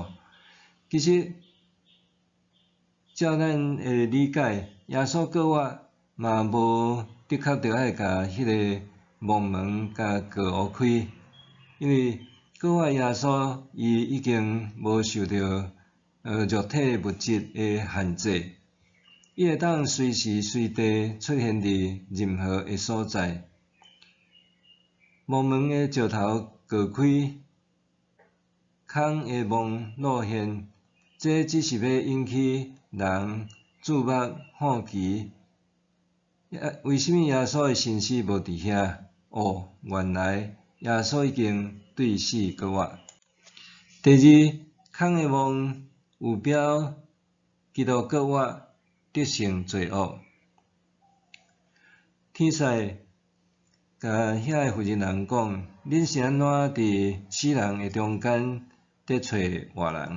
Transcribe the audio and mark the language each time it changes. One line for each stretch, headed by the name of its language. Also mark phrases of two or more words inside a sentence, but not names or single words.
Min Nan Chinese: 其实，照咱的理解，耶稣搁活嘛无的确着爱甲迄个墓门甲割互开，因为搁活耶稣伊已经无受到肉体物质的限制，伊会当随时随地出现伫任何个所在。墓门的石头割开，空的墓露现，这只是要引起人注目好奇。为什么耶稣的身尸无伫遐？原来耶稣已经对死搁活。第二，空的墓有标基督搁活，得胜罪恶。天使甲遐个妇人讲：恁是安怎伫死人的中间伫找活人？